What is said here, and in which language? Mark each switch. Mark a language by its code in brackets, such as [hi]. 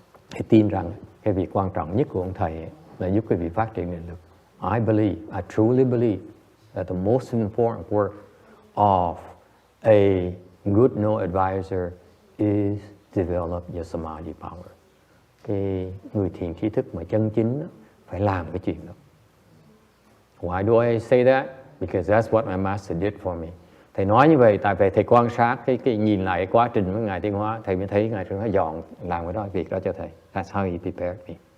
[vi] Thầy tin rằng cái việc quan trọng nhất của ông thầy là giúp quý vị phát triển định lực. [en] I truly believe that the most important work of a good know advisor is develop your samadhi power. [vi] Cái người thiền tri thức mà chân chính đó, phải làm cái chuyện đó. [en] Why do I say that? Because that's what my master did for me. [vi] Thầy nói như vậy tại vì thầy quan sát cái nhìn lại cái quá trình của Ngài Tiến Hóa, thầy mới thấy Ngài Tiến Hóa dọn làm cái đó việc đó cho thầy. [en] That's how he prepared me.